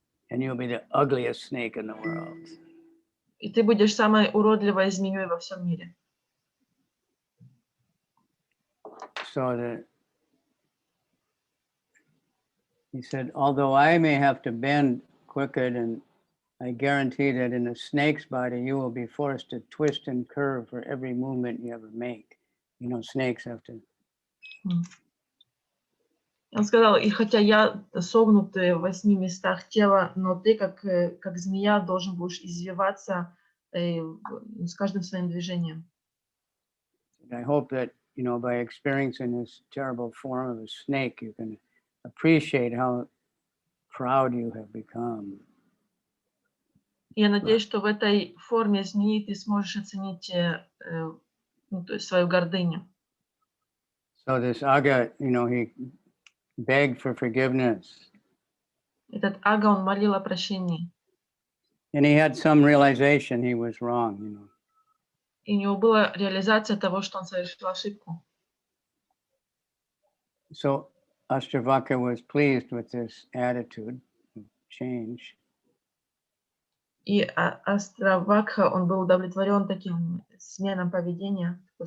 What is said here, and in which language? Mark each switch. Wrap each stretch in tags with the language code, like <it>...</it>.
<en>and you'll be the ugliest snake in the world.</en> <ru>И ты будешь самой уродливой змеей во всем мире.</ru> <en>So he said, although I may have to bend crooked, and I guarantee that in a snake's body, you will be forced to twist and curve for every movement you ever make. You know, snakes have to.</en> <ru>Он сказал, и хотя я согнут в 8 местах тела, но ты, как змея, должен будешь извиваться с каждым своим движением.</ru> <en>I hope that, you know, by experiencing this terrible form of a snake, you can appreciate how proud you have become.</en> <ru>Я надеюсь, что в этой форме змеи ты сможешь оценить то есть свою гордыню.</ru> <en>So this Agha, you know, he begged for forgiveness.</en> <ru>Этот Ага, он молил о прощении.</ru> <en>And he had some realization he was wrong, you know.</en> <ru>И у него была реализация того, что он совершил ошибку.</ru> <en>So Ashtavakra was pleased with this attitude of change.</en> <ru>И Астравакха, он был удовлетворен таким сменой поведения.</ru>